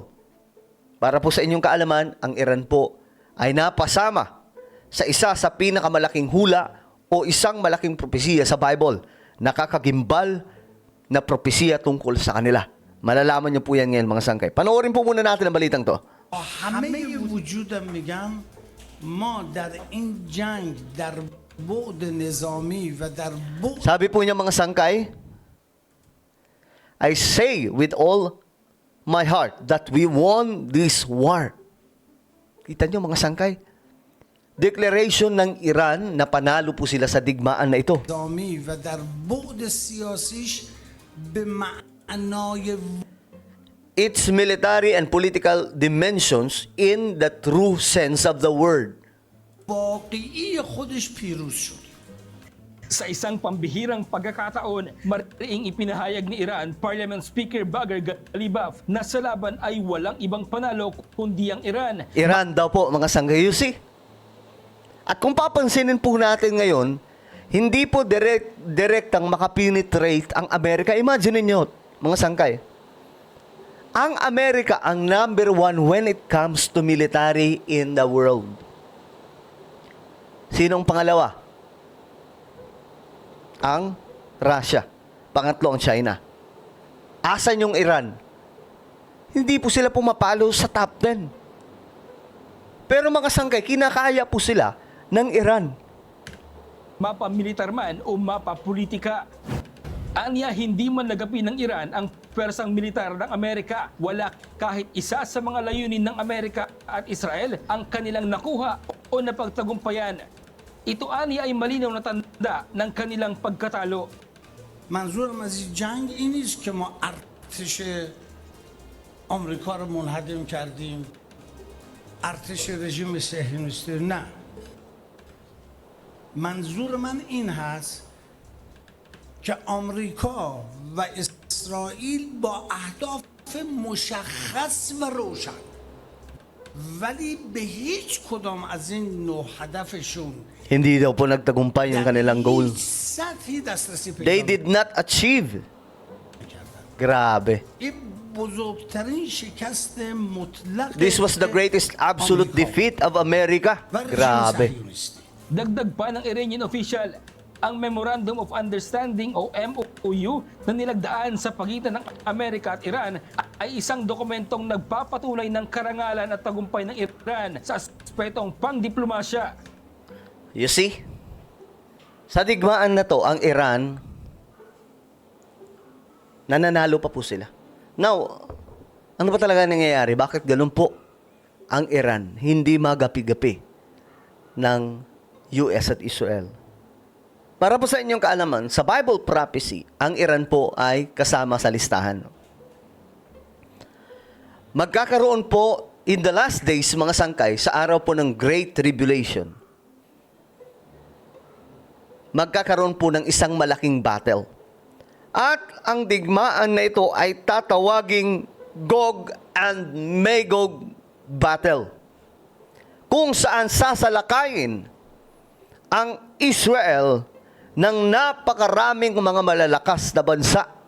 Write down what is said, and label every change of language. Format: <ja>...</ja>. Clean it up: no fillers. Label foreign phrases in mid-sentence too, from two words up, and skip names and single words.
<tl>Para po sa inyong kaalaman, ang Iran po ay napasama sa isa sa pinakamalaking hula o isang malaking propesiya sa Bible. Nakakagimbal na propesiya tungkol sa kanila. Malalaman niyo po yan ngayon mga sangkay. Panoorin po muna natin ang balitang to.</tl> <fa>همه وجودم میگم ما در این جنگ در بعد نظامی و در بعد</fa> <tl>Sabi po niya mga sangkay,</tl> <en>I say with all my heart that we won this war.</en> <tl>Kita niyo mga sangkay? Declaration ng Iran na panalo po sila sa digmaan na ito.</tl> <fa>نظامی و در بعد سیاسیش به معنای</fa> <en>Its military and political dimensions in the true sense of the word.</en> <fa>واقعی خودش پیروز شد.</fa> <tl>Sa isang pambihirang pagkakataon, mariing ipinahayag ni Iran Parliament Speaker Bagher Ghalibaf na sa laban ay walang ibang panalo kundi ang Iran. Iran daw po mga sangkay,</tl> <en>you see?</en> <tl>At kung papansinin po natin ngayon, hindi po direktang makapenetrate ang Amerika. Imagine niyo mga sangkay.</tl> <en>Ang Amerika ang number one when it comes to military in the world.</en> <tl>Sinong pangalawa? Ang Russia. Pangatlo ang China. Asan yung Iran? Hindi po sila pumapalo sa top 10. Pero mga sangkay, kinakaya po sila ng Iran. Mapa militar man o mapa politika. Anya hindi man nagapi ng Iran ang pwersang militar ng Amerika. Wala kahit isa sa mga layunin ng Amerika at Israel ang kanilang nakuha o napagtagumpayan. Ito anya ay malinaw na tanda ng kanilang pagkatalo.</tl> <fa>منظورم از این جنگ این نیست که ما ارتش آمریکا رو منهدم کردیم، ارتش رژیم صهیونیستی، نه. منظور من این هست که آمریکا و اسرائیل با اهداف مشخص و روشن ولی به هیچ کدام از این نوع هدفشون</fa> <tl>Hindi daw po nagtagumpay yung kanilang goal.</tl> <fa>سطحی دسترسی</fa> <en>They</en> <fa>پیدا</fa> <en>did not achieve.</en> <tl>Grabe.</tl> <fa>این بزرگترین شکست مطلق</fa> <en>This was the greatest absolute defeat of America.</en> <fa>و رژیم</fa> <tl>Grabe.</tl> <fa>صهیونیستی.</fa> <tl>Dagdag pa ng Iranian official, ang</tl> <en>Memorandum of Understanding</en> <tl>o MOU na nilagdaan sa pagitan ng Amerika at Iran ay isang dokumentong nagpapatuloy ng karangalan at tagumpay ng Iran sa aspetong pangdiplomasya.</tl> <en>You see?</en> <tl>Sa digmaan na to, ang Iran, nananalo pa po sila. Now, ano ba talaga nangyayari? Bakit ganun po ang Iran hindi magapi-gapi ng US at Israel? Para po sa inyong kaalaman, sa</tl> <en>Bible prophecy,</en> <tl>ang Iran po ay kasama sa listahan. Magkakaroon po</tl> <en>in the last days,</en> <tl>mga sangkay, sa araw po ng Great Tribulation. magkakaroon po ng isang malaking battle. At ang digmaan na ito ay tatawaging Gog and Magog battle, kung saan sasalakayin ang Israel ng napakaraming mga malalakas na bansa.</tl>